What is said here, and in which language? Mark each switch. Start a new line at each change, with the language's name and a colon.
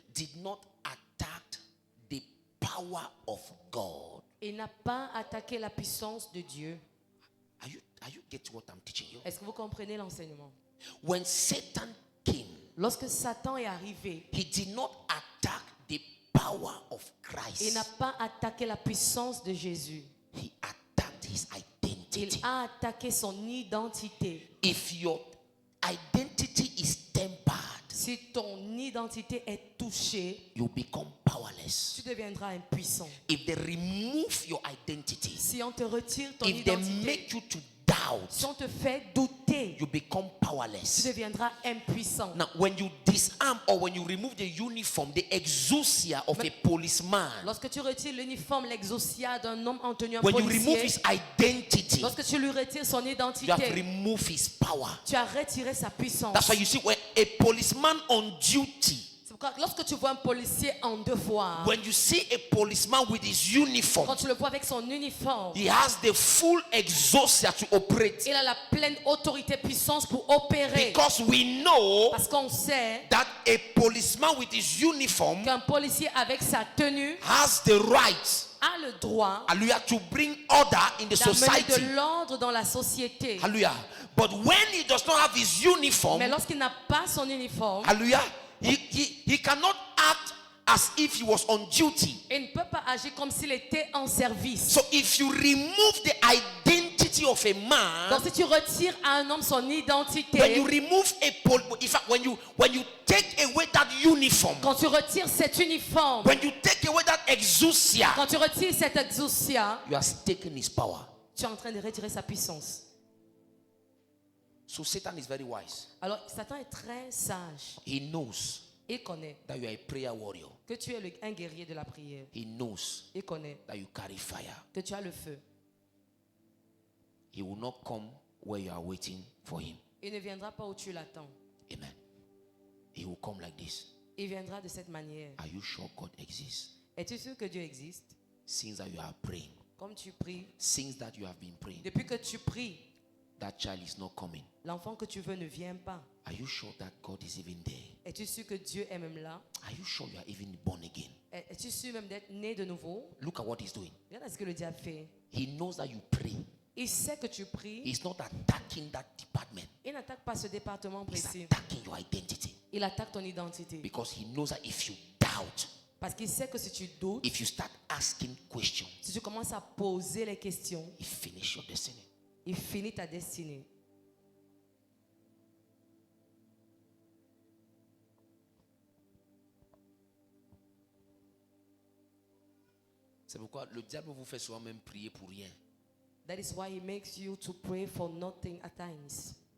English: did not attack the power of God.
French: Il n'a pas attaqué la puissance de Dieu.
English: Are you getting what I'm teaching you?
French: Est-ce que vous comprenez l'enseignement?
English: When Satan came,
French: lorsque Satan est arrivé,
English: he did not attack the power of Christ.
French: Il n'a pas attaqué la puissance de Jésus.
English: He attacked his identity.
French: Il a attaqué son identité.
English: If your identity is tempered,
French: si ton identité est touchée,
English: you become powerless.
French: Tu deviendras impuissant.
English: If they remove your identity,
French: si on te retire ton
English: if
French: identité,
English: they make you to doubt,
French: si on te fait douter,
English: you become powerless.
French: Tu deviendras impuissant.
English: Now, when you disarm or when you remove the uniform, the exousia of a policeman,
French: lorsque tu retires l'uniforme, l'exousia d'un homme en tenue en
English: when
French: policier,
English: you remove his identity,
French: lorsque tu lui retires son identité,
English: you have removed his power.
French: Tu as retiré sa puissance.
English: That's why you see when a policeman on duty,
French: lorsque tu vois un policier en devoir,
English: when you see a policeman with his uniform,
French: quand tu le vois avec son uniforme,
English: he has the full exousia to operate.
French: Il a la pleine autorité, puissance pour opérer.
English: Because we know
French: parce qu'on sait
English: that a policeman with his uniform,
French: qu'un policier avec sa tenue,
English: has the right,
French: a le droit,
English: hallelujah, to bring order in the society.
French: D'amener de l'ordre dans la société.
English: Hallelujah. But when he does not have his uniform,
French: mais lorsqu'il n'a pas son uniforme,
English: hallelujah, he cannot act as if he was on duty.
French: Il ne peut pas agir comme s'il était en service.
English: So if you remove the identity of a man,
French: donc si tu retires à un homme son identité,
English: when you remove in fact when you take away that uniform,
French: quand tu retires cet uniforme,
English: when you take away that exousia,
French: quand tu retires cette exousia,
English: you are taking his power.
French: Tu es en train de retirer sa puissance.
English: So Satan is very wise.
French: Alors Satan est très sage.
English: He knows.
French: Il connaît
English: that you are a prayer warrior.
French: Que tu es un guerrier de la prière.
English: He knows.
French: Il connaît
English: that you carry fire.
French: Que tu as le feu.
English: He will not come where you are waiting for him.
French: Il ne viendra pas où tu l'attends.
English: Amen. He will come like this.
French: Il viendra de cette manière.
English: Are you sure God exists?
French: Es-tu sûr que Dieu existe?
English: Since that you are praying.
French: Comme tu pries.
English: Since that you have been praying.
French: Depuis que tu pries.
English: That child is not coming.
French: L'enfant que tu veux ne vient pas.
English: Are you sure that God is even there?
French: Es-tu sûr que Dieu est même là?
English: Are you sure you are even born again?
French: Es-tu sûr même d'être né de nouveau?
English: Look at what he's doing.
French: Regarde ce que le diable fait.
English: He knows that you pray.
French: Il sait que tu pries.
English: He's not attacking that department.
French: Il n'attaque pas ce département précis.
English: He's attacking your identity.
French: Il attaque ton identité.
English: Because he knows that if you doubt,
French: parce qu'il sait que si tu doutes,
English: if you start asking questions,
French: si tu commences à poser les questions,
English: he finish your destiny.
French: Il finit ta destinée. C'est pourquoi le diable vous fait souvent même prier pour rien.
English: That is why he makes you to pray for nothing at times.